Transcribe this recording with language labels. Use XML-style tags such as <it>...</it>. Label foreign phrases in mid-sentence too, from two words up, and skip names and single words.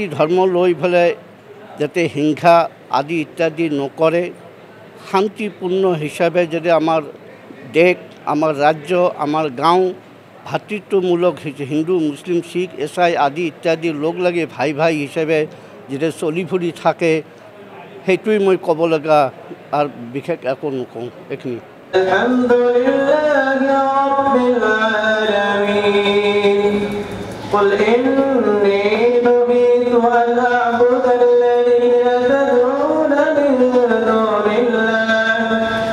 <as>ধৰ্ম লৈ পেলাই যাতে হিংসা আদি ইত্যাদি নকৰে, শান্তিপূৰ্ণ হিচাপে যদি আমাৰ দেশ আমাৰ ৰাজ্য আমাৰ গাঁও ভাতৃত্বমূলক হিন্দু মুছলিম শিখ ইছাই আদি ইত্যাদি লগ লাগি ভাই হিচাপে যেতিয়া চলি ফুৰি থাকে সেইটোৱেই মই ক'ব লগা আৰু বিশেষ একো নকওঁ এইখিনি।</as> <ar>قل إني نهيت أن أعبد الذين تدعون من دون الله</ar>